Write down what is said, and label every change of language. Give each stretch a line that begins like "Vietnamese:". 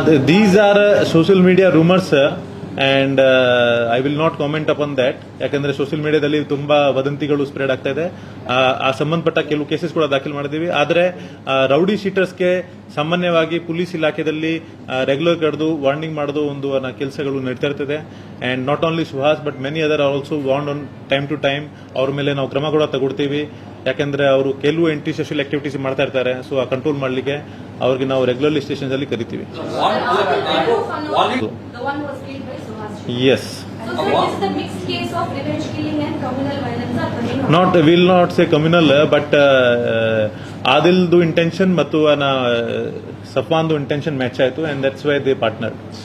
English: These are social media rumors and I will not comment upon that.
Kannada: ಯಾಕಂದ್ರೆ social ಮೀಡಿಯಾದಲ್ಲಿ ತುಂಬಾ ವದಂತಿಗಳು spread ಆಗ್ತಾ ಇದೆ. ಆ ಸಂಬಂಧಪಟ್ಟ ಕೆಲವು ಕೇಸಸ್ ಕೂಡ ದಾಖಲು ಮಾಡಿದ್ದೀವಿ. ಆದರೆ ರೌಡಿ ಶೀಟರ್ಸ್ಗೆ ಸಾಮಾನ್ಯವಾಗಿ ಪೊಲೀಸ್ ಇಲಾಖೆಯಲ್ಲಿ ರೆಗ್ಯುಲರ್ ಕರೆದು ವಾರ್ನಿಂಗ್ ಮಾಡೋದು ಒಂದು ಕೆಲಸಗಳು ನಡೀತಾ ಇರ್ತದೆ.
English: And not only Suhas but many other are also warned on time to time.
Kannada: ಅವ್ರ ಮೇಲೆ ನಾವು ಕ್ರಮ ಕೂಡ ತಗೊಳ್ತೀವಿ. ಯಾಕಂದ್ರೆ ಅವರು ಕೆಲವು ಆಂಟಿ ಸೋಷಿಯಲ್ ಆಕ್ಟಿವಿಟೀಸ್ ಮಾಡ್ತಾ ಇರ್ತಾರೆ. ಸೊ ಆ ಕಂಟ್ರೋಲ್ ಮಾಡಲಿಕ್ಕೆ ಅವ್ರಿಗೆ ನಾವು ರೆಗ್ಯುಲರ್ಲಿ ಸ್ಟೇಷನ್ಸ್ ಅಲ್ಲಿ ಕರಿತೀವಿ.
English: Yes. So it is the mixed case of revenge killing and communal violence are running on. Not, will not say communal, but Adil's intention
Kannada: ಮತ್ತು ಸಫ್ವಾನ್ದು
English: intention match ಆಯಿತು and that's why they partnered.